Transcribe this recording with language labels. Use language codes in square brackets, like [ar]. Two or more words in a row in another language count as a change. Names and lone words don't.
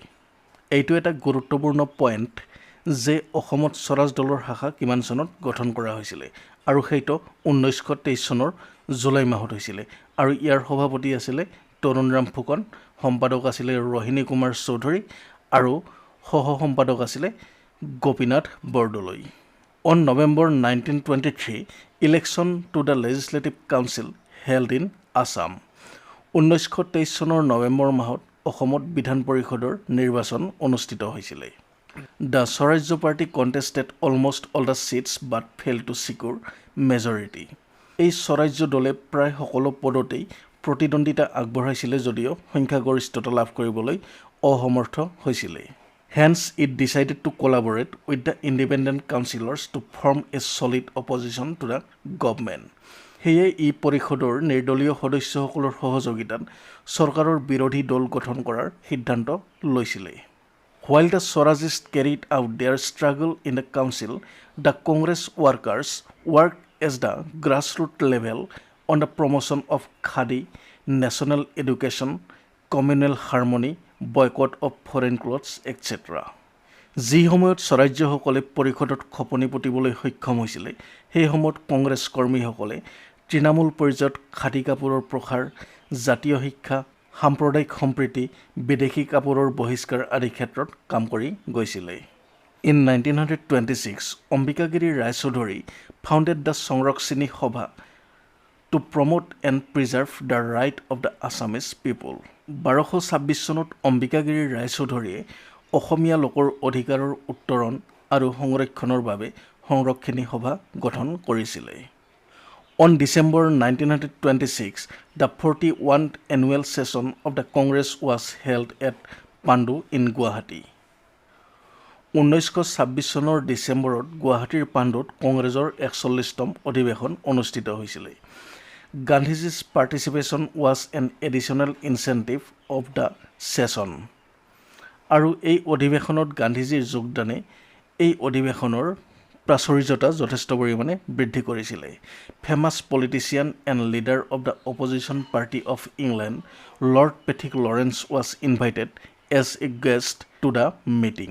[as] এইটো এটা গুৰুত্বপূৰ্ণ পইণ্ট যে অসমত স্বৰাজ দলৰ শাখা কিমান চনত গঠন কৰা হৈছিলে, আৰু সেইটো 1923 চনৰ জুলাই মাহত হৈছিলে, আৰু ইয়াৰ সভাপতি আছিলে তৰুণ ৰাম ফুকন, সম্পাদক আছিলে ৰোহিণী কুমাৰ চৌধুৰী, আৰু সহ সম্পাদক আছিলে গোপীনাথ বৰদলৈ। [en] On November 1923, election to the Legislative Council held in Assam. [as] 1923 চনৰ নৱেম্বৰ মাহত অসমত বিধান পৰিষদৰ নিৰ্বাচন অনুষ্ঠিত হৈছিলে। [en] The Swaraj Party contested almost all the seats but failed to secure majority. [as] এই স্বৰাজ্য দলে প্ৰায় সকলো পদতেই প্ৰতিদ্বন্দ্বিতা আগবঢ়াইছিলে যদিও সংখ্যাগৰিষ্ঠতা লাভ কৰিবলৈ অসমৰ্থ হৈছিলে। [en] Hence, it decided to collaborate with the independent councillors to form a solid opposition to the government. [as] সেয়ে ই পৰিষদৰ নিৰ্দলীয় সদস্যসকলৰ সহযোগিতাত চৰকাৰৰ বিৰোধী দল গঠন কৰাৰ সিদ্ধান্ত লৈছিলে। [en] While the Swarajists carried out their struggle in the council, the Congress workers worked as the grassroots level on the promotion of khadi, national education, communal harmony, boycott of foreign clothes, etc. [as] যি সময়ত স্বৰাজ্যসকলে পৰিষদত খপনি পুতিবলৈ সক্ষম হৈছিলে, সেই সময়ত কংগ্ৰেছ কৰ্মীসকলে তৃণমূল পৰ্যায়ত খাদী কাপোৰৰ প্ৰসাৰ, জাতীয় শিক্ষা, সাম্প্ৰদায়িক সম্প্ৰীতি, বিদেশী কাপোৰৰ বহিষ্কাৰ আদি ক্ষেত্ৰত কাম কৰি গৈছিলে। [en] In 1926, অম্বিকাগিৰি ৰায়চৌধুৰী founded the সংৰক্ষিণী সভা to promote and preserve the right of the Assamese people. [as] 1226 চনত অম্বিকাগিৰি ৰায়চৌধুৰীয়ে অসমীয়া লোকৰ অধিকাৰৰ উত্তৰণ আৰু সংৰক্ষণৰ বাবে সংৰক্ষিণী সভা গঠন কৰিছিলে। [en] On December 1926, the 41st annual session of the Congress was held at Pandu in Guwahati. [as] 1926 চনৰ ডিচেম্বৰত গুৱাহাটীৰ পাণ্ডুত কংগ্ৰেছৰ 41তম অধিৱেশন অনুষ্ঠিত হৈছিল। [en] গান্ধীজী's participation was an additional incentive of the session. [as] আৰু এই অধিৱেশনত গান্ধীজীৰ যোগদানে এই অধিৱেশনৰ প্ৰাচুৰ্যতা যথেষ্ট পৰিমাণে বৃদ্ধি কৰিছিল। [en] famous politician and leader of the opposition party of England Lord Pethick Lawrence was invited as a guest to the meeting.